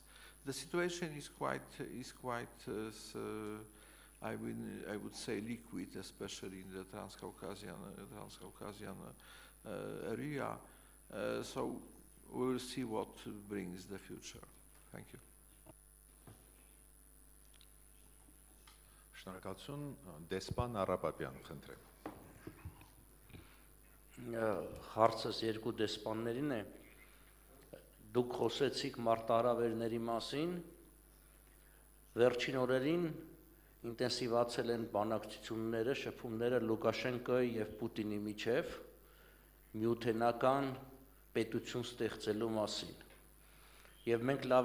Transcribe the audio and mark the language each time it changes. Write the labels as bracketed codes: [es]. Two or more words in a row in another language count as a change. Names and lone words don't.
[en] The situation is quite I would say liquid, especially in the Transcaucasian area. So we will see what brings the future. Thank you. [hy] Շնորհակալություն, դեսպան Արապապյան, խնդրեմ։ Հարցս երկու դեսպաններին է։ Դուք խոսեցիք մարտահրավերների մասին, վերջին օրերին ինտենսիվացել են բանակցությունները, շփումները Լուկաշենկոյի եւ Պուտինի միջև միութենական պետություն ստեղծելու մասին։ Եվ մենք լավ